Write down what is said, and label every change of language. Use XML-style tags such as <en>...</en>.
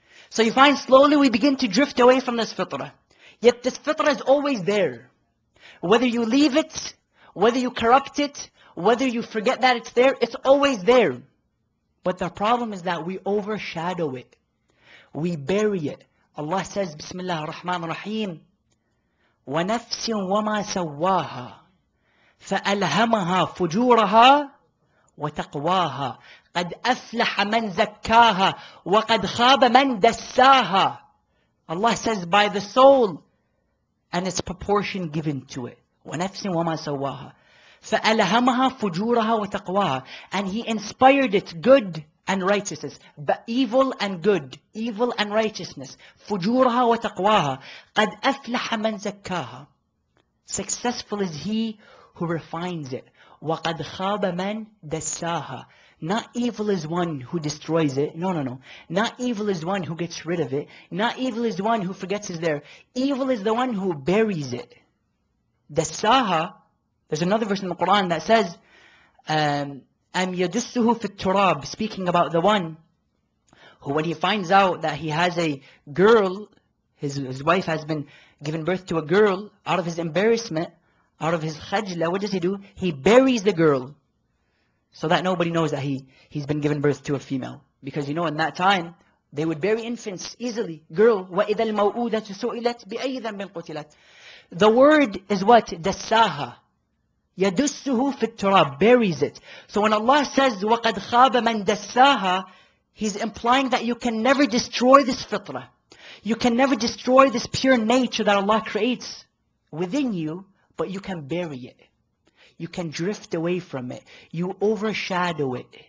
<en>So you find slowly we begin to drift away from this fitrah. Yet this fitrah is always there. Whether you leave it, whether you corrupt it, whether you forget that it's there, it's always there. But the problem is that we overshadow it. We bury it. Allah says,</en> <ar>Bismillah ar-Rahman ar-Rahim, وَنَفْسٍ وَمَا سَوَّاهَا فَأَلْهَمَهَا فُجُورَهَا وَتَقْوَاهَا قَدْ أَفْلَحَ مَنْ زَكَّاهَا وَقَدْ خَابَ مَنْ دَسَّاهَا.</ar> <en>Allah says, by the soul and its proportion given to it.</en> <ar>وَنَفْسٍ وَمَا سَوَّاهَا فَأَلْهَمَهَا فُجُورَهَا وَتَقْوَاهَا.</ar> <en>And He inspired it good and righteousness, but evil and good, evil and righteousness.</en> <ar>فُجُورَهَا وَتَقْوَاهَا قَدْ أَفْلَحَ مَنْ زَكَّاهَا.</ar> <en>Successful is he who refines it.</en> <ar>وَقَدْ خَابَ مَنْ دَسَّاهَا.</ar> <en>Not evil is one who destroys it. No, no, no. Not evil is one who gets rid of it. Not evil is one who forgets it's there. Evil is the one who buries it. Dassaha. There's another verse in the Quran that says,</en> <ar>أَمْ يَدُسُّهُ فِي التُّرَابِ,</ar> <en>speaking about the one who, when he finds out that he has a girl, his wife has been given birth to a girl, out of his embarrassment, out of his khajla, what does he do? He buries the girl, so that nobody knows that he's been given birth to a female. Because in that time, they would bury infants easily. Girl,</en> <ar>وَإِذَا الْمَوْءُودَةُ سُئِلَتْ بِأَيِّ ذَنبٍ قُتِلَتْ.</ar> <en>The word is what? Dassaha.</en> <ar>يَدُسُّهُ فِي التُّرَابِ,</ar> <en>buries it. So when Allah says,</en> <ar>وَقَدْ خَابَ مَنْ دَسَّاهَا,</ar> <en>He's implying that you can never destroy this fitrah. You can never destroy this pure nature that Allah creates within you, but you can bury it. You can drift away from it. You overshadow it.</en>